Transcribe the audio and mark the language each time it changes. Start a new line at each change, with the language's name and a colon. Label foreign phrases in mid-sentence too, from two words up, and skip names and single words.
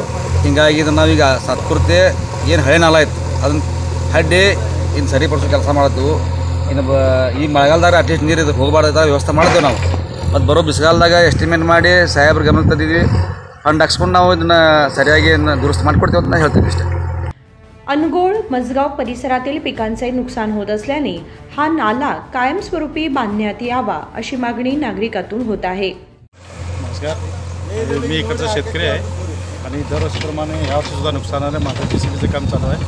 Kannada: ಹೀಗಾಗಿ ಇದನ್ನು ನಾವೀಗ ಸತ್ಪೂರ್ತಿ ಏನು ಹಳೆ ನಾಲ ಇತ್ತು ಅದನ್ನು ಹಡ್ಡಿ ಇನ್ನು ಸರಿಪಡಿಸೋ ಕೆಲಸ ಮಾಡ್ತೀವಿ। ಇನ್ನು ಈ ಮಳೆಗಾಲದಾಗ
English: at least
Kannada: ನೀರು ಇದಕ್ಕೆ ಹೋಗಬಾರ್ದ ವ್ಯವಸ್ಥೆ ಮಾಡ್ತೀವಿ ನಾವು। ಮತ್ತು ಬರೋ ಬಿಸಿಗಾಲದಾಗ ಎಸ್ಟಿಮೇಟ್ ಮಾಡಿ ಸಾಹೇಬ್ರ ಗಮನಕ್ಕೆ ತಂದಿದ್ದೀವಿ। ಫಂಡ್ ಹಾಕ್ಸ್ಕೊಂಡು ನಾವು ಇದನ್ನು ಸರಿಯಾಗಿ ದುರಸ್ತಿ ಮಾಡಿಕೊಡ್ತೀವಿ ಅಂತ ಹೇಳ್ತೀವಿ ಇಷ್ಟೇ।
Marathi: अनगोळ मजगाव परिसरातील पिकांचे नुकसान होत असल्याने हा नाला कायमस्वरूपी बांधण्यात यावा अशी मागणी नागरिकातून होत आहे। नमस्कार, मी इकडचा शेतकरी आहे आणि दरवर्षीप्रमाणे यावर्षीसुद्धा नुकसान आलं। माझं JCBचं काम चालू आहे।